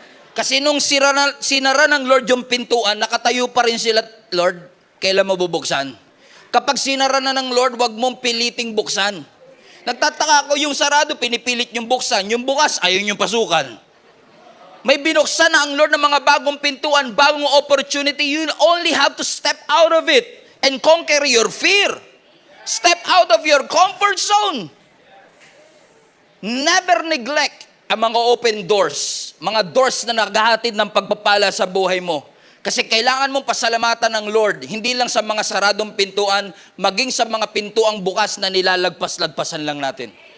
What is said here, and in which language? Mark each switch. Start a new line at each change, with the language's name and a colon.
Filipino: Kasi nung sinara ng Lord yung pintuan, nakatayo pa rin sila, Lord, kailan mabubuksan? Kapag sinara na ng Lord, wag mong piliting buksan. Nagtataka ako, yung sarado, pinipilit yung buksan. Yung bukas, ayaw yung pasukan. May binuksan na ang Lord ng mga bagong pintuan, bagong opportunity.
English: You only have to step out of it and conquer your fear. Step out of your comfort zone. Never neglect
Filipino: ang mga open doors. Mga doors na naghahatid ng pagpapala sa buhay mo. Kasi kailangan mong pasalamatan ng Lord, hindi lang sa mga saradong pintuan, maging sa mga pintuang bukas na nilalagpas-lagpasan lang natin.